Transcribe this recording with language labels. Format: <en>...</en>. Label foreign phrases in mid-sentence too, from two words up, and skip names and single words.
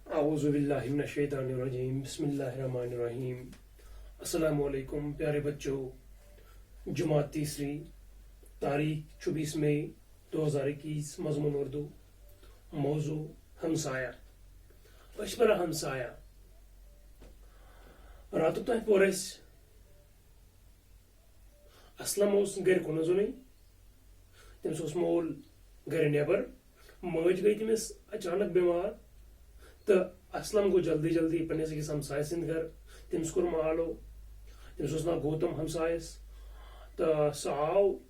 <ar>اعوذ باللہ من الشیطان الرجیم بسم اللہ الرحمن الرحیم۔</ar> <ur>السلام علیکم پیارے بچوں، جماعت تیسری، تاریخ 24 مئی 2021، مضمون اردو، موضوع ہمسایہ۔</ur> <ks>اشبرا ہمسایہ راتو تہ پور اسلم گر کن زن، تمس مول گر نیبر، ماج گئی تمس اچانک بیمار تو اسلم گو جلدی جلدی پنس أکس ہمسائے سند گر، تمس کور مالو، تمس ناو گوتم ہمسایس، تو سہ آو</ks>